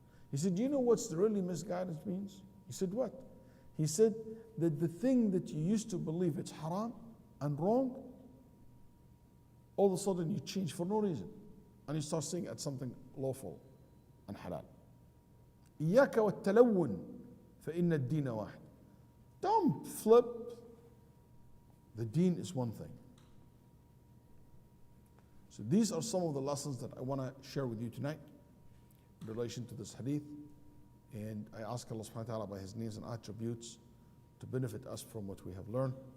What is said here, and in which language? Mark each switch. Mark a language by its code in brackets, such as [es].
[en] He said, do you know what's really misguidance means? He said, what? He said that the thing that you used to believe it's haram and wrong, all of a sudden you change for no reason. And you start seeing it as something lawful and halal. [ar] إياك والتلون فإن الدين واحد. [en] Don't flip. The deen is one thing. So these are some of the lessons that I want to share with you tonight in relation to this hadith. And I ask Allah subhanahu wa ta'ala by His names and attributes to benefit us from what we have learned.